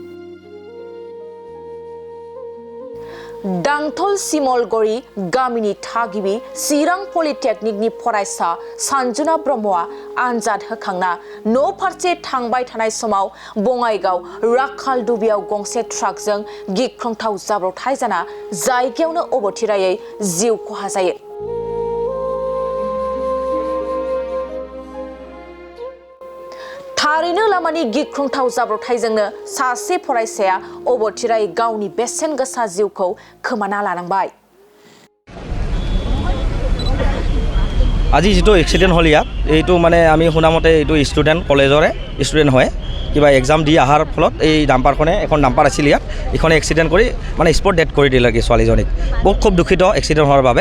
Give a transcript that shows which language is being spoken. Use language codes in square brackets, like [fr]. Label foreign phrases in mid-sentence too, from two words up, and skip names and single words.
[brx] दांथल सिमलगुरि गामिनि थागिबि चिरां पलिटेक्निकनि फरायसा सानजुना ब्रह्मआ आनजाद होखांना न' फारसे थांबाय थानाय समाव बङाइगाव राखालदुबियाव गंसे ट्राकजों गिख्रंथाव जाब्रबथाय जाना जायगायावनो अबथिरायै जिउ खहा जायो। थारैनो लामानि गिख्रंथाव जाब्रबथायजोंनो सासे फरायसाया अबथिरायै गावनि बेसेन गोसा जिउखौ खोमाना लानांबाय। [as] আজি যেটো এক্সিডেন্ট হল ইয়াত এইটো মানে আমি শুনামতে এইটো স্টুডেন্ট কলেজৰে স্টুডেন্ট হয় কিবা এক্সাম দি আহাৰ ফলত এই ডাম্পাৰখনে এখন ডাম্পাৰ আছিল ইয়াত ইখনে এক্সিডেন্ট কৰি মানে [en] spot death [as] কৰি দিলে ছোৱালীজনীক। বহুত খুব দুখিত এক্সিডেন্ট হোৱাৰ বাবে।